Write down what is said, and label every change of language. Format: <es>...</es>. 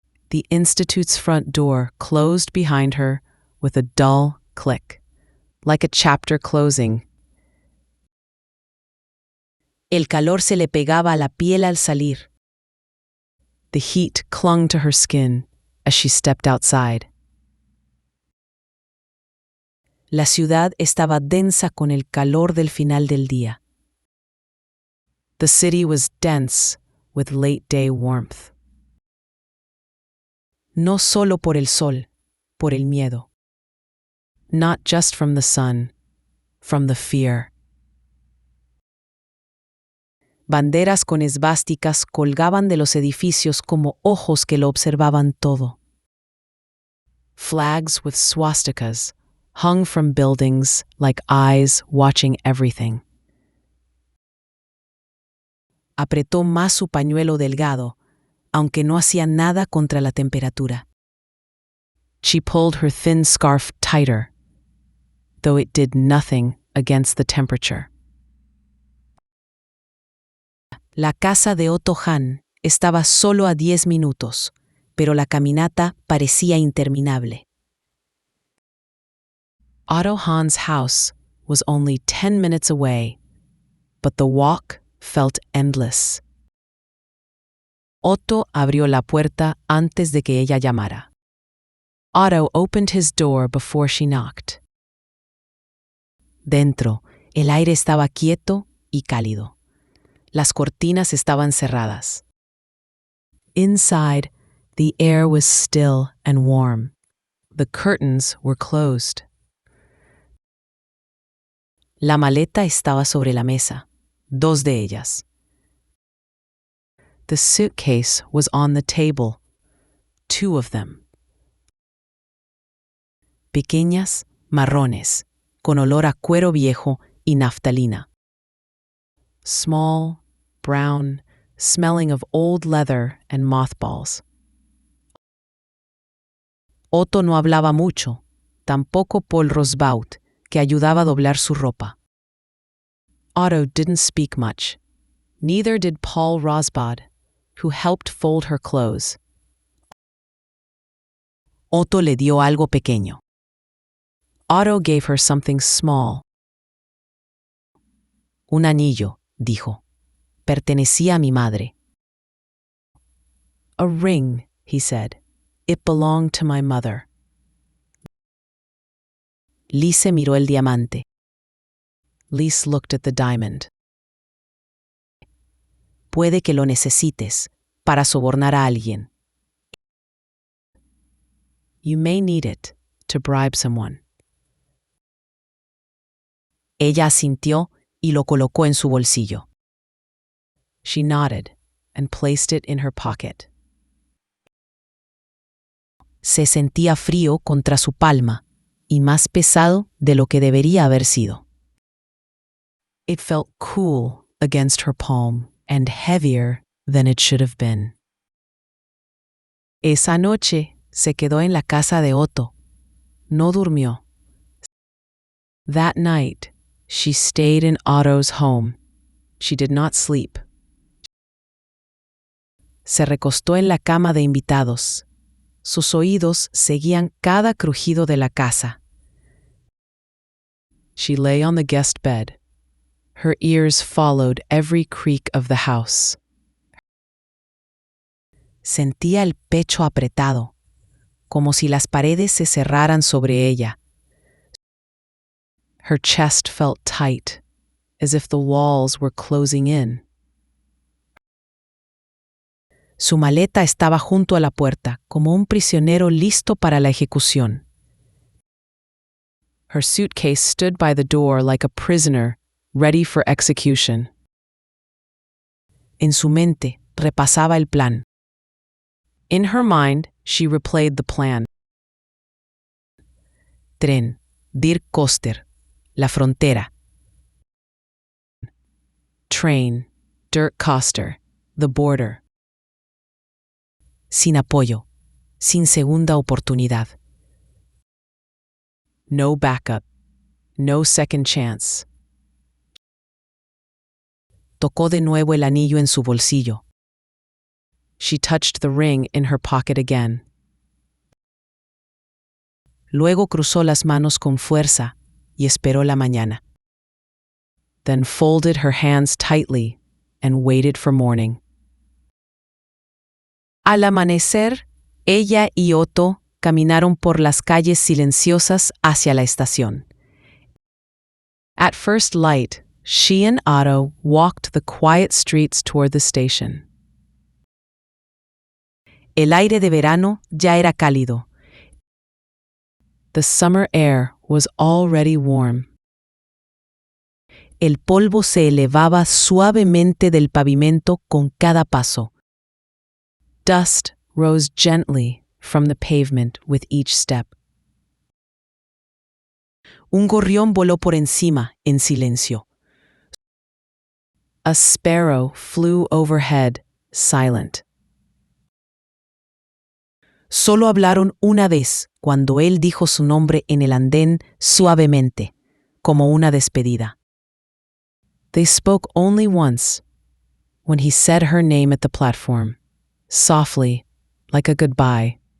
<en>The institute's front door closed behind her with a dull click, like a chapter closing.</en> <es>El calor se le pegaba a la piel al salir.</es> <en>The heat clung to her skin as she stepped outside.</en> <es>La ciudad estaba densa con el calor del final del día.</es> <en>The city was dense with late-day warmth.</en> <es>No solo por el sol, por el miedo.</es> <en>Not just from the sun, from the fear.</en> <es>Banderas con esvásticas colgaban de los edificios como ojos que lo observaban todo.</es> <en>Flags with swastikas hung from buildings like eyes watching everything.</en> <es>Apretó más su pañuelo delgado, aunque no hacía nada contra la temperatura.</es> <en>She pulled her thin scarf tighter, though it did nothing against the temperature.</en> <es>La casa de Otto Hahn estaba solo a 10 minutos, pero la caminata parecía interminable.</es> <en>Otto Hahn's house was only 10 minutes away, but the walk felt endless.</en> <es>Otto abrió la puerta antes de que ella llamara.</es> <en>Otto opened his door before she knocked.</en> <es>Dentro, el aire estaba quieto y cálido. Las cortinas estaban cerradas.</es> <en>Inside, the air was still and warm. The curtains were closed.</en> <es>La maleta estaba sobre la mesa, dos de ellas.</es> <en>The suitcase was on the table, two of them.</en> <es>Pequeñas, marrones, con olor a cuero viejo y naftalina.</es> <en>Small, brown, smelling of old leather and mothballs.</en> <es>Otto no hablaba mucho, tampoco Paul Rosbaud, que ayudaba a doblar su ropa.</es> <en>Otto didn't speak much. Neither did Paul Rosbaud, who helped fold her clothes.</en> <es>Otto le dio algo pequeño.</es> <en>Otto gave her something small.</en> <es>Un anillo, dijo. Pertenecía a mi madre.</es> <en>A ring, he said. It belonged to my mother.</en> <es>Lise miró el diamante.</es> <en>Lise looked at the diamond.</en> <es>Puede que lo necesites para sobornar a alguien.</es> <en>You may need it to bribe someone.</en> <es>Ella asintió y lo colocó en su bolsillo.</es> <en>She nodded and placed it in her pocket.</en> <es>Se sentía frío contra su palma y más pesado de lo que debería haber sido.</es> <en>It felt cool against her palm and heavier than it should have been.</en> <es>Esa noche se quedó en la casa de Otto. No durmió.</es> <en>That night, she stayed in Otto's home. She did not sleep.</en> <es>Se recostó en la cama de invitados. Sus oídos seguían cada crujido de la casa.</es> <en>She lay on the guest bed. Her ears followed every creak of the house.</en> <es>Sentía el pecho apretado, como si las paredes se cerraran sobre ella.</es> <en>Her chest felt tight, as if the walls were closing in.</en> <es>Su maleta estaba junto a la puerta, como un prisionero listo para la ejecución.</es> <en>Her suitcase stood by the door like a prisoner, ready for execution.</en> <es>En su mente, repasaba el plan.</es> <en>In her mind, she replayed the plan.</en> <es>Tren, Dirk Koster, La Frontera.</es> <en>Train, Dirk Koster, The Border.</en> <es>Sin apoyo, sin segunda oportunidad.</es> <en>No backup, No second chance.</en> <es>Tocó de nuevo el anillo en su bolsillo.</es> <en>She touched the ring in her pocket again.</en> <es>Luego cruzó las manos con fuerza y esperó la mañana.</es> <en>Then folded her hands tightly and waited for morning.</en> <es>Al amanecer, ella y Otto caminaron por las calles silenciosas hacia la estación.</es> <en>At first light, she and Otto walked the quiet streets toward the station.</en> <es>El aire de verano ya era cálido.</es> <en>The summer air was already warm.</en> <es>El polvo se elevaba suavemente del pavimento con cada paso.</es> <en>Dust rose gently from the pavement with each step.</en> <es>Un gorrión voló por encima en silencio.</es> <en>A sparrow flew overhead, silent.</en> <es>Solo hablaron una vez cuando él dijo su nombre en el andén suavemente, como una despedida.</es> <en>They spoke only once, when he said her name at the platform, softly, like a goodbye.</en>